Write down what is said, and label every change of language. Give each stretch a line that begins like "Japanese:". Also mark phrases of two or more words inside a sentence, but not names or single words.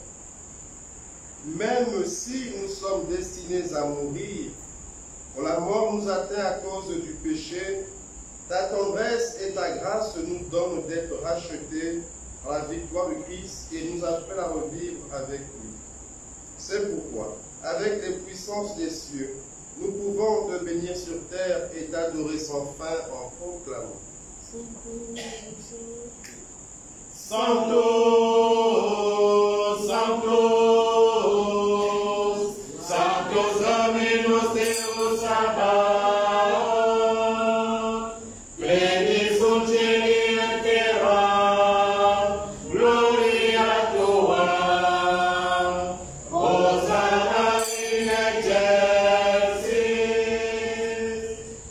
French: Même si nous sommes destinés à mourir, quand la mort nous atteint à cause du péché, ta tendresse et ta grâce nous donnent d'être rachetés par la victoire de Christ et nous appellent à revivre avec lui. C'est pourquoi, avec les puissances des cieux, nous pouvons te bénir sur terre et t'adorer sans fin en proclamant.
Latin: Sanctus, Sanctus, Sanctus Dominus Deus Sabaoth, pleni sunt cieli et terra, gloria tua, Hosanna in excelsis,